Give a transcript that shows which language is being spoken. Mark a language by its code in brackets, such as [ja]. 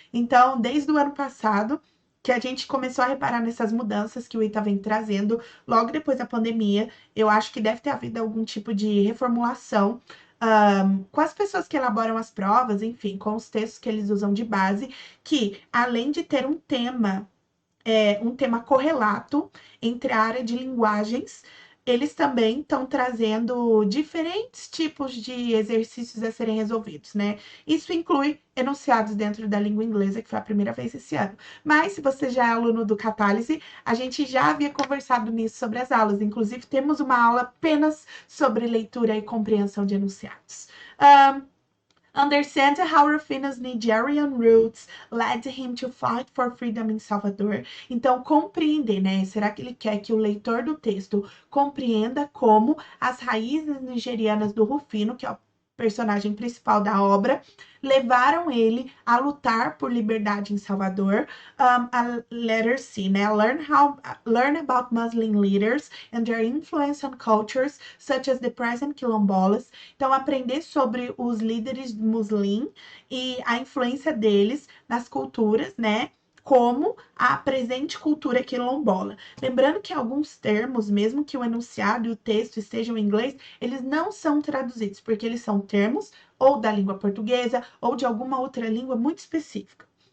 [pt] Então, desde o ano passado, que a gente começou a reparar nessas mudanças que o ITA vem trazendo logo depois da pandemia, eu acho que deve ter havido algum tipo de reformulação com as pessoas que elaboram as provas, enfim, com os textos que eles usam de base, que além de ter um tema correlato entre a área de linguagens, eles também estão trazendo diferentes tipos de exercícios a serem resolvidos, né? Isso inclui enunciados dentro da língua inglesa, que foi a primeira vez esse ano. Mas, se você já é aluno do Catálise, a gente já havia conversado nisso sobre as aulas. Inclusive, temos uma aula apenas sobre leitura e compreensão de enunciados. [en] Understand how Rufino's Nigerian roots led him to fight for freedom in Salvador. [pt] Então, compreender, né? Será que ele quer que o leitor do texto compreenda como as raízes nigerianas do Rufino, que é o personagem principal da obra, levaram ele a lutar por liberdade em Salvador? A letter C, né? [en] Learn about Muslim leaders and their influence on cultures, such as the present quilombolas. [pt] Então, aprender sobre os líderes muslim e a influência deles nas culturas, né? Como a presente cultura quilombola. Lembrando que alguns termos, mesmo que o enunciado e o texto estejam em inglês, eles não são traduzidos, porque eles são termos ou da língua portuguesa ou de alguma outra língua muito específica.